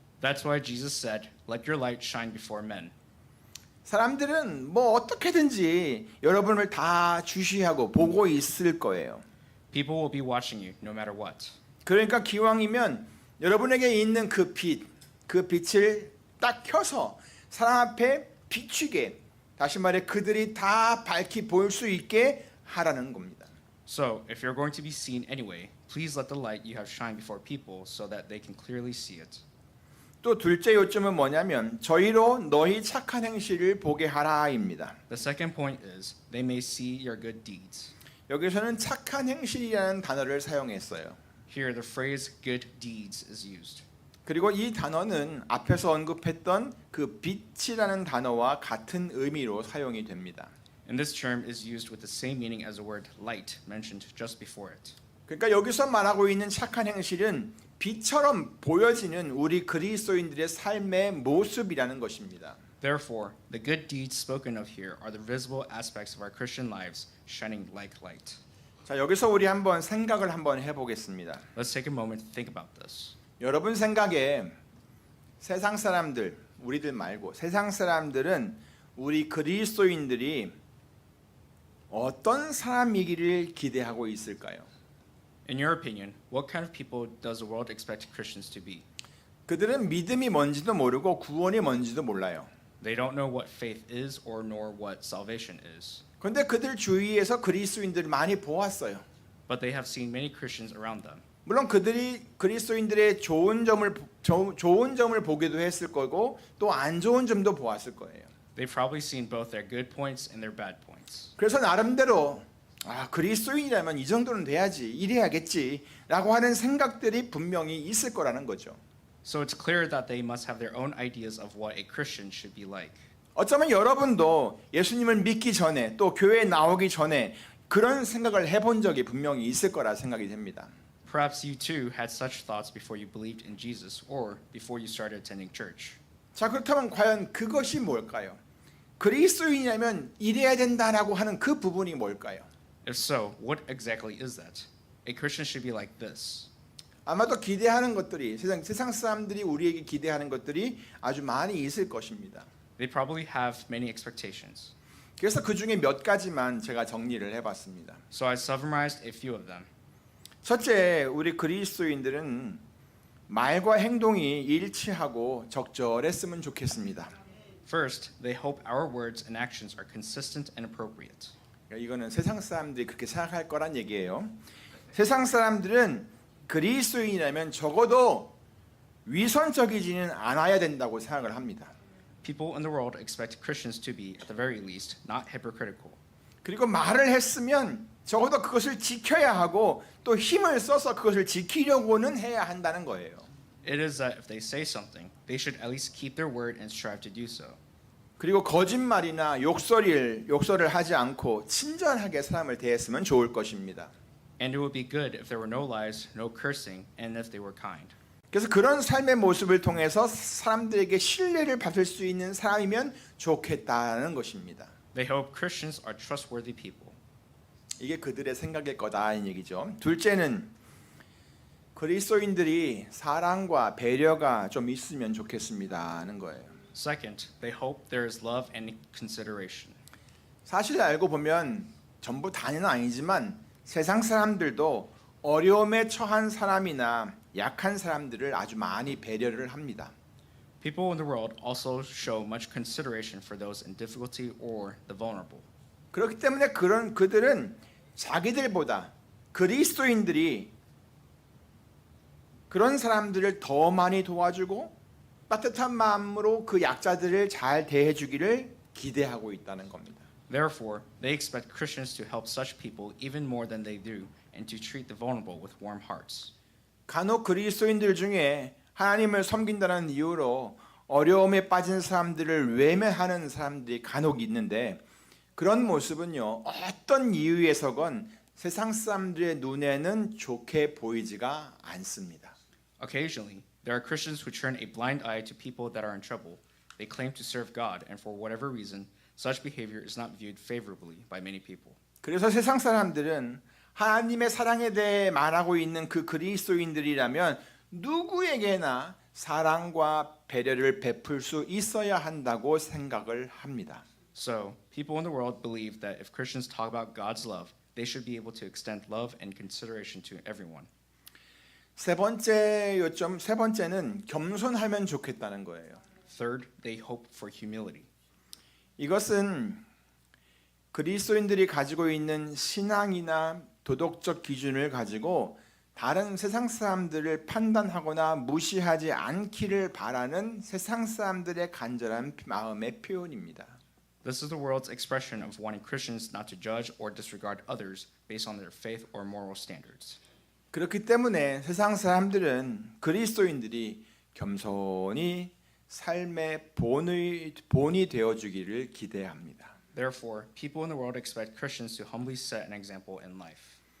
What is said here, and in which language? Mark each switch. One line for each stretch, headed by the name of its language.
English: That's why Jesus said, let your light shine before men.
Korean: 사람들은 뭐 어떻게든지 여러분을 다 주시하고 보고 있을 거예요.
English: People will be watching you no matter what.
Korean: 그러니까 기왕이면 여러분에게 있는 그 빛을 딱 켜서 사람 앞에 비추게, 다시 말해 그들이 다 밝히 보일 수 있게 하라는 겁니다.
English: So, if you're going to be seen anyway, please let the light you have shine before people so that they can clearly see it.
Korean: 또 둘째 요점은 뭐냐면 저희로 너희 착한 행실을 보게 하라입니다.
English: The second point is, they may see your good deeds.
Korean: 여기서는 착한 행실이라는 단어를 사용했어요.
English: Here, the phrase good deeds is used.
Korean: 그리고 이 단어는 앞에서 언급했던 그 빛이라는 단어와 같은 의미로 사용이 됩니다.
English: And this term is used with the same meaning as the word light mentioned just before it.
Korean: 그러니까 여기서 말하고 있는 착한 행실은 빛처럼 보여지는 우리 그리스도인들의 삶의 모습이라는 것입니다.
English: Therefore, the good deeds spoken of here are the visible aspects of our Christian lives shining like light.
Korean: 자, 여기서 우리 한번 생각을 한번 해보겠습니다.
English: Let's take a moment to think about this.
Korean: 여러분 생각에 세상 사람들, 우리들 말고 세상 사람들은 우리 그리스도인들이 어떤 사람이기를 기대하고 있을까요?
English: In your opinion, what kind of people does the world expect Christians to be?
Korean: 그들은 믿음이 뭔지도 모르고 구원이 뭔지도 몰라요.
English: They don't know what faith is or nor what salvation is.
Korean: 그런데 그들 주위에서 그리스도인들을 많이 보았어요.
English: But they have seen many Christians around them.
Korean: 물론 그들이 그리스도인들의 좋은 점을 보기도 했을 거고 또 안 좋은 점도 보았을 거예요.
English: They've probably seen both their good points and their bad points.
Korean: 그래서 나름대로 그리스도인이라면 이 정도는 돼야지, 이래야겠지라고 하는 생각들이 분명히 있을 거라는 거죠.
English: So it's clear that they must have their own ideas of what a Christian should be like.
Korean: 어쩌면 여러분도 예수님을 믿기 전에 또 교회에 나오기 전에 그런 생각을 해본 적이 분명히 있을 거라 생각이 됩니다.
English: Perhaps you too had such thoughts before you believed in Jesus or before you started attending church.
Korean: 자, 그렇다면 과연 그것이 뭘까요? 그리스도인이라면 이래야 된다라고 하는 그 부분이 뭘까요?
English: If so, what exactly is that? A Christian should be like this.
Korean: 아마도 기대하는 것들이 세상 사람들이 우리에게 기대하는 것들이 아주 많이 있을 것입니다.
English: They probably have many expectations.
Korean: 그래서 그 중에 몇 가지만 제가 정리를 해봤습니다.
English: So I summarized a few of them.
Korean: 첫째, 우리 그리스도인들은 말과 행동이 일치하고 적절했으면 좋겠습니다.
English: First, they hope our words and actions are consistent and appropriate.
Korean: 이거는 세상 사람들이 그렇게 생각할 거란 얘기예요. 세상 사람들은 그리스도인이라면 적어도 위선적이지는 않아야 된다고 생각을 합니다.
English: People in the world expect Christians to be, at the very least, not hypocritical.
Korean: 그리고 말을 했으면 적어도 그것을 지켜야 하고 또 힘을 써서 그것을 지키려고는 해야 한다는 거예요.
English: It is that if they say something, they should at least keep their word and strive to do so.
Korean: 그리고 거짓말이나 욕설을 하지 않고 친절하게 사람을 대했으면 좋을 것입니다.
English: And it would be good if there were no lies, no cursing, and if they were kind.
Korean: 그래서 그런 삶의 모습을 통해서 사람들에게 신뢰를 받을 수 있는 사람이면 좋겠다는 것입니다.
English: They hope Christians are trustworthy people.
Korean: 이게 그들의 생각일 거다는 얘기죠. 둘째는 그리스도인들이 사랑과 배려가 좀 있으면 좋겠습니다는 거예요.
English: Second, they hope there is love and consideration.
Korean: 사실 알고 보면 전부 다는 아니지만 세상 사람들도 어려움에 처한 사람이나 약한 사람들을 아주 많이 배려를 합니다.
English: People in the world also show much consideration for those in difficulty or the vulnerable.
Korean: 그렇기 때문에 그들은 자기들보다 그리스도인들이 그런 사람들을 더 많이 도와주고 따뜻한 마음으로 그 약자들을 잘 대해주기를 기대하고 있다는 겁니다.
English: Therefore, they expect Christians to help such people even more than they do and to treat the vulnerable with warm hearts.
Korean: 간혹 그리스도인들 중에 하나님을 섬긴다는 이유로 어려움에 빠진 사람들을 외면하는 사람들이 간혹 있는데 그런 모습은요 어떤 이유에서건 세상 사람들의 눈에는 좋게 보이지가 않습니다.
English: Occasionally, there are Christians who turn a blind eye to people that are in trouble. They claim to serve God, and for whatever reason, such behavior is not viewed favorably by many people.
Korean: 그래서 세상 사람들은 하나님의 사랑에 대해 말하고 있는 그 그리스도인들이라면 누구에게나 사랑과 배려를 베풀 수 있어야 한다고 생각을 합니다.
English: So, people in the world believe that if Christians talk about God's love, they should be able to extend love and consideration to everyone.
Korean: 세 번째는 겸손하면 좋겠다는 거예요.
English: Third, they hope for humility.
Korean: 이것은 그리스도인들이 가지고 있는 신앙이나 도덕적 기준을 가지고 다른 세상 사람들을 판단하거나 무시하지 않기를 바라는 세상 사람들의 간절한 마음의 표현입니다.
English: This is the world's expression of wanting Christians not to judge or disregard others based on their faith or moral standards.
Korean: 그렇기 때문에 세상 사람들은 그리스도인들이 겸손히 삶의 본이 되어주기를 기대합니다.
English: Therefore, people in the world expect Christians to humbly set an example in life.